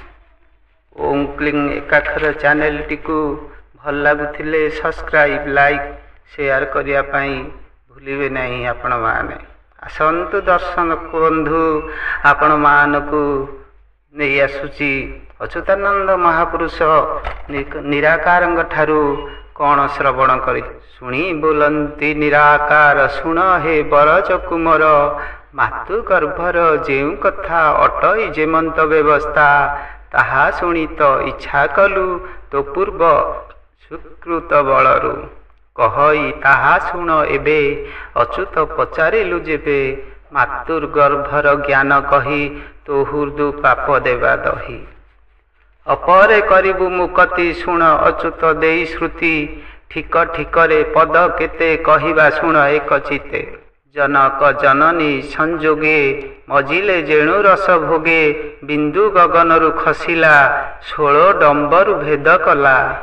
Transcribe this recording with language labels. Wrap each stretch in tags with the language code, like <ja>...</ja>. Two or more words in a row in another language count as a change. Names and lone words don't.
<or>ଓମ କ୍ଲିଙ୍ଗ ଏକାକ୍ଷର ଚ୍ୟାନେଲ ଟିକୁ ଭଲ ଲାଗୁଥିଲେ</or> <en>subscribe like share</en> <or>କରିବା ପାଇଁ ଭୁଲିବେ ନାହିଁ। ଆପଣ ମାନେ ଆସନ୍ତୁ ଦର୍ଶକ ବନ୍ଧୁ ଆପଣ ମାନଙ୍କୁ ନେଇ ଆସୁଛି ଅଚ୍ୟୁତାନନ୍ଦ ମହାପୁରୁଷ ନିରାକାରଙ୍କ ଠାରୁ କଣ ଶ୍ରବଣ କରି ଶୁଣି ବୋଲନ୍ତି। ନିରାକାର ଶୁଣ ହେ ବ୍ରଜ କୁମର ମାତୃ ଗର୍ଭର ଯେଉଁ କଥା ଅଟଇ ଯେମନ୍ତ ବ୍ୟବସ୍ଥା ତାହା ଶୁଣି ତୋ ଇଚ୍ଛା କଲୁ ତୋ ପୂର୍ବ ସୁକୃତ ବଳରୁ କହଇ ତାହା ଶୁଣ ଏବେ ଅଚ୍ୟୁତ ପଚାରିଲୁ ଯେବେ ମାତୃଗର୍ଭର ଜ୍ଞାନ କହି ତୋ ହୃଦୁ ପାପ ଦେବା ଦହି ଅପରେ କରିବୁ ମୁକତି ଶୁଣ ଅଚ୍ୟୁତ ଦେଇ ଶ୍ରୁତି ଠିକ ଠିକରେ ପଦ କେତେ କହିବା ଶୁଣ ଏକ ଚିତ୍ତେ ଜନକ ଜନନୀ ସଂଯୋଗେ ମଜିଲେ ଯେଣୁ ରସ ଭୋଗେ ବିନ୍ଦୁ ଗଗନରୁ ଖସିଲା 16 ଡମ୍ବରୁ ଭେଦ କଲା</or>